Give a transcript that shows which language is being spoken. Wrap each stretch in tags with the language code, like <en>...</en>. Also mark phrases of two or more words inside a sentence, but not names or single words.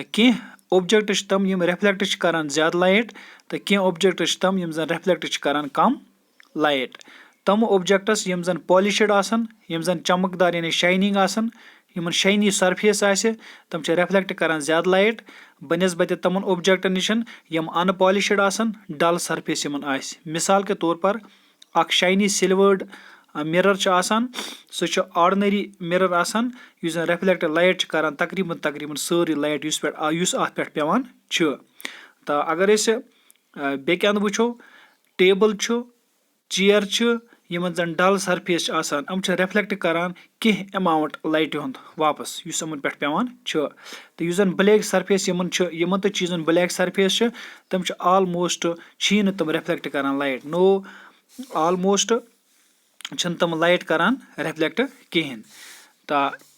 <ks>کینٛہہ اوبجکٹ چھِ تِم یِم رِفلیکٹ چھِ کران زیادٕ لایٹ تہٕ کینٛہہ اوبجکٹ چھِ تِم یِم زن رِفلیکٹ چھِ کران کم لایٹ تِم اوبجکٹس یِم زن پالِشڈ آسن یِم زن چمکدار یعنی شاینِنگ آسن یِمن</ks> <en>shiny surface</en> <ks>آسہِ تِم چھِ رِفلیکٹ کران زیادٕ لایٹ بنسبتہِ تِمن اوبجکٹن نِش یِم</ks> <en>unpolished</en> <ks>آسن</ks> <en>dull surface</en> <ks>یِمن آسہِ</ks> <ur>مثال کے طور پر</ur> <ks>اکھ شاینی</ks> <en>silvered mirror</en> <ks>چھُ آسان سُہ چھُ</ks> <en>ordinary mirror</en> <ks>آسان یُس زن</ks> <en>reflect light</en> <ks>چھِ کران تقریٖبن سٲرٕے لایٹ یُس اتھ پٮ۪ٹھ پیٚوان چھُ تہٕ اگر أسۍ بیٚکہِ اندٕ وٕچھو ٹیبل چھُ چیر چھُ یِمن زن</ks> <en>dull surface</en> <ks>چھِ آسان یِم چھِ رِفلیکٹ کران کینٛہہ ایماوُنٹ لایٹہِ ہُنٛد واپس یُس یِمن پٮ۪ٹھ پیٚوان چھُ تہٕ یُس زن</ks> <en>black surface</en> <ks>یِمن تہِ چیٖزن</ks> <en>black surface</en> <ks>چھِ تِم چھِ آلموسٹ چھی نہٕ تِم رِفلیکٹ کران لایٹ آلموسٹ چھِنہٕ تِم لایٹ کران رِفلیکٹ کِہیٖنۍ تہٕ</ks>